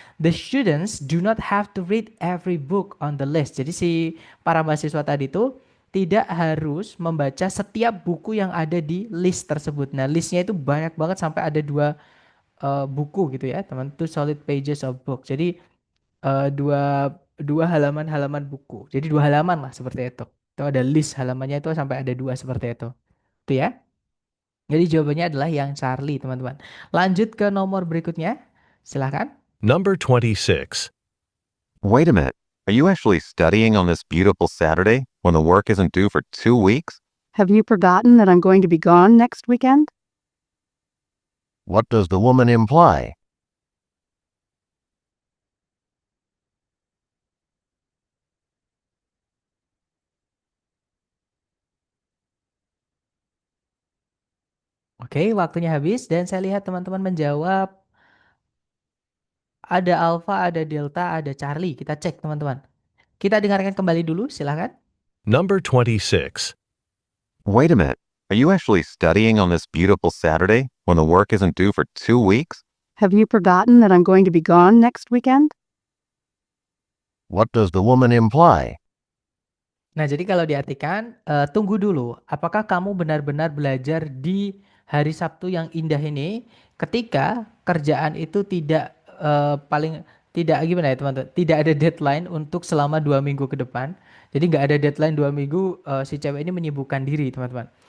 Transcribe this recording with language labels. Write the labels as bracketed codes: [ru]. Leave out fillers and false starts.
[en] The students do not have to read every book on the list. [id] Jadi si para mahasiswa tadi itu tidak harus membaca setiap buku yang ada di list tersebut. Nah, listnya itu banyak banget sampai ada 2 buku gitu ya teman, [en] 2 solid pages of book. [id] Jadi dua halaman buku. Jadi 2 halaman lah seperti itu. Itu ada list halamannya itu sampai ada 2 seperti itu. Itu ya. Jadi jawabannya adalah yang Charlie teman-teman. Lanjut ke nomor berikutnya. Silahkan. [en] Number 26. Wait a minute. Are you actually studying on this beautiful Saturday when the work isn't due for 2 weeks? Have you forgotten that I'm going to be gone next weekend? What does the woman imply? [id] Oke, waktunya habis dan saya lihat teman-teman menjawab ada Alpha, ada Delta, ada Charlie. Kita cek teman-teman. Kita dengarkan kembali dulu, silahkan. [en] Number 26. Wait a minute. Are you actually studying on this beautiful Saturday when the work isn't due for 2 weeks? Have you forgotten that I'm going to be gone next weekend? What does the woman imply? [id] Nah, jadi kalau diartikan, tunggu dulu. Apakah kamu benar-benar belajar di hari Sabtu yang indah ini ketika kerjaan itu tidak tidak gimana ya teman-teman? Tidak ada deadline untuk selama 2 minggu ke depan. Jadi nggak ada deadline 2 minggu, si cewek ini menyibukkan diri teman-teman.